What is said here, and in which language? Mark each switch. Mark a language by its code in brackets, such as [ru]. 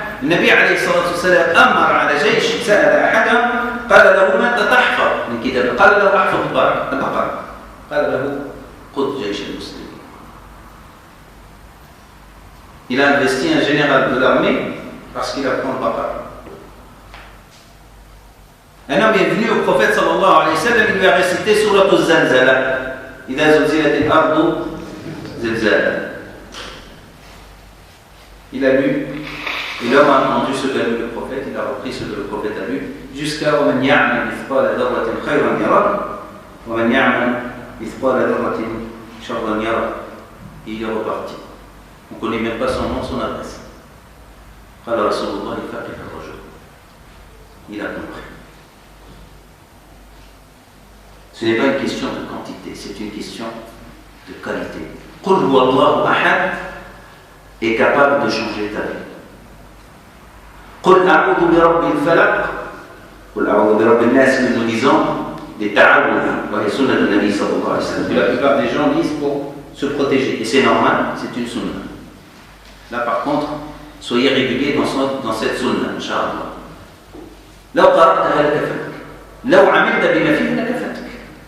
[ar] النبي عليه الصلاة والسلام أمر على جيش سأل أحدهم قال له ماذا تحفظ من كتاب؟ قال له أحفظ البقرة. قال له قد جيش المسلمين. [fr] Il a investi un général de l'armée parce qu'il apprend le Baqara. Un homme est venu au prophète sallallahu alayhi wa sallam, il lui a récité Surat al-Zalzala. [ar] إذا زلزلت الأرض زلزالها. [fr] Il a lu, et l'homme a entendu ce qu'a lu le prophète, il a repris ce que le prophète a lu, jusqu'à [ar] وَمَنْ يَعْمَلْ مِثْقَالَ ذَرَّةٍ خَيْرًا يَرَهُ وَمَنْ يَعْمَلْ مِثْقَالَ ذَرَّةٍ شَرًّا يَرَهُ. [fr] Et il est reparti. On ne connaît même pas son nom, son adresse. [ar] قال رسول الله فقه الرجل. [fr] Il a compris. Ce n'est pas une question de quantité, c'est une question de qualité. [ar] قل هو الله أحد [fr] est capable de changer ta vie. [ar] قل أعوذ برب الفلق قل أعوذ برب الناس, [fr] que nous disons des ta'awudh dans les sunnas de Nabi sallallahu alayhi wa sallam. La plupart des gens lisent pour se protéger, et c'est normal, c'est une sunna. Là par contre, soyez réguliers dans cette sunna, Inch'Allah. [ar] لو قرأتها لكفتك لو عملت بما فيها لكفتك.